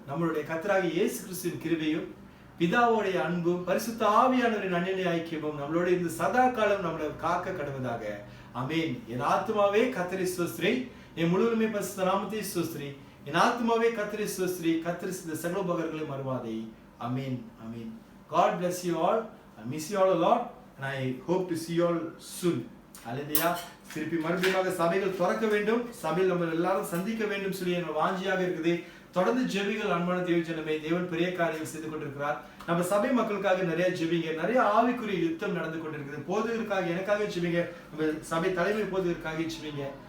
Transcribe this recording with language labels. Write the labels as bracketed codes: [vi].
[ta] நம்மளுடைய கர்த்தராகிய இயேசு கிறிஸ்துவின் கிருபையும், பிதாவுடைய அன்பும், பரிசுத்த ஆவியானவரின் அந்நிய ஐக்கியமும் நம்மளோட இந்த சதா காலம் நம்மளை காக்க கடவுதாக. ஆமென். என் ஆத்மாவே கர்த்தரை ஸ்தோத்திரி, என் முழுவதுமே பரிசுத்த நாமத்தை ஸ்தோத்திரி. என் ஆத்மாவே கர்த்தரை ஸ்தோத்திரி, கர்த்தர் செய்த சகல உபகாரங்களை மறவாதே. [en] Amen, amen. God bless you all. I miss you all a lot and I hope to see you all soon. Hallelujah. [ta] திருப்பி மறுபடியும் சபைகள் திறக்க வேண்டும், சபையில் நம்ம எல்லாரும் சந்திக்க வேண்டும் சொல்லி என்னோட வாஞ்சியாக இருக்குது. தொடர்ந்து ஜெபிகள் அன்பான தேவ ஜனமே. தேவன் பெரிய காரியம் செய்து கொண்டிருக்கிறார். நம்ம சபை மக்களுக்காக நிறைய ஜெபிங்க. நிறைய ஆவிக்குரிய யுத்தம் நடந்து கொண்டிருக்குது. போதகருக்காக, எனக்காக ஜெபிங்க. நம்ம சபை தலைமை போதகருக்காக ஜெபிங்க.